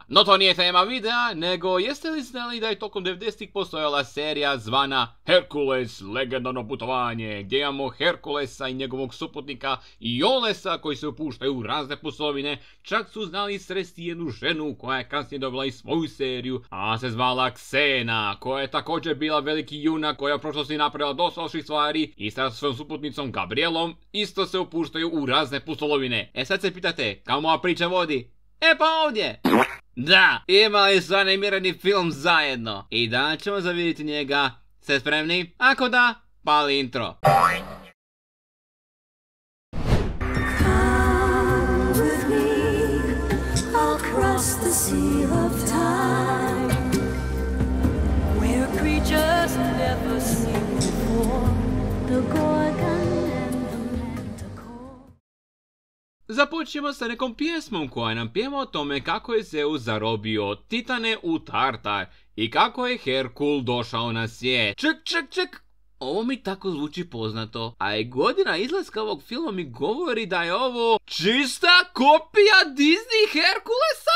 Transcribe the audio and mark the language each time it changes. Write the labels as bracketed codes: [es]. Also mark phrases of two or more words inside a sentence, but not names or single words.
[hr] No to nije tema videa, nego jeste li znali da je tokom 90-ih postojala serija zvana Herkules legendarno putovanje, gdje imamo Herkulesa i njegovog suputnika Iolesa koji se upuštaju u razne pustolovine, čak su znali sresti jednu ženu koja je kasnije dobila i svoju seriju, a se zvala Ksena, koja je također bila veliki junak koja je u prošlosti napravila dosta loših stvari i sa svojom suputnicom Gabrielom isto se upuštaju u razne pustolovine. Sad se pitate, kamo ova priča vodi? Pa ovdje! Da, imali su animirani film zajedno i danas ćemo zavidjeti njega. Ste spremni? Ako da, pali intro. [en] The sea of time, where creatures never seen before, the Gorgon and the Manticore. [hr] Započnemo sa nekom pjesmom koja nam pjeva o tome kako je Zeus zarobio Titane u Tartar i kako je Herkul došao na svijet. Ček. Ovo mi tako zvuči poznato, a i godina izlaska ovog filma mi govori da je ovo čista kopija Disney Herkulesa?